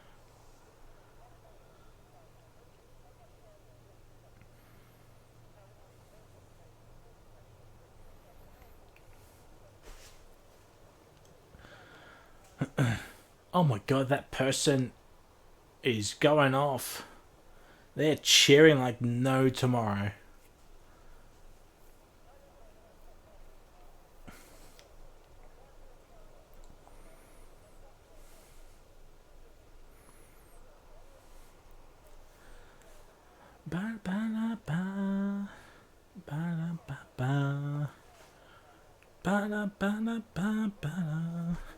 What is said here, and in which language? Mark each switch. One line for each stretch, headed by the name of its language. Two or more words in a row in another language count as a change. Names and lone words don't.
English: Oh my god, that person is going off. They're cheering like no tomorrow. Ba ba la ba ba la ba ba ba la ba la ba ba.